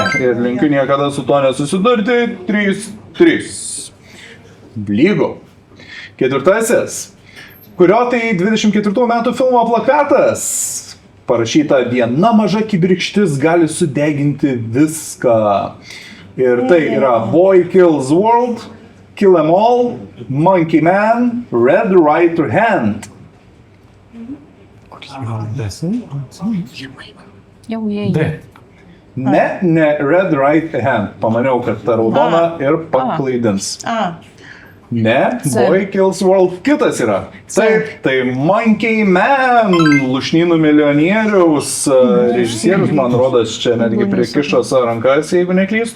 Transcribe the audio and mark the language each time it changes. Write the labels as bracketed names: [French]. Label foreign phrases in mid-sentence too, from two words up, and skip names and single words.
[Lithuanian] Ir linkiu niekada su to nesusidurti. 3-3. Lygu. Ketvirtasis. Kurio tai 24 metų filmo plakatas? Parašyta viena maža kibirkštis gali sudeginti viską. Ir tai yra Boy Kills World, Kill 'Em All, Monkey Man, Red Right Hand. Jau jie. D. Ne Red Right Hand. Pamaniau, kad ta raudona ir paklaidins. Ne, Boy Kills World kitas yra. Taip, tai Monkey Man, Lūšnynų milijonieriaus režisierius, man rodos, čia netgi prikišo savo rankas, jeigu neklystu.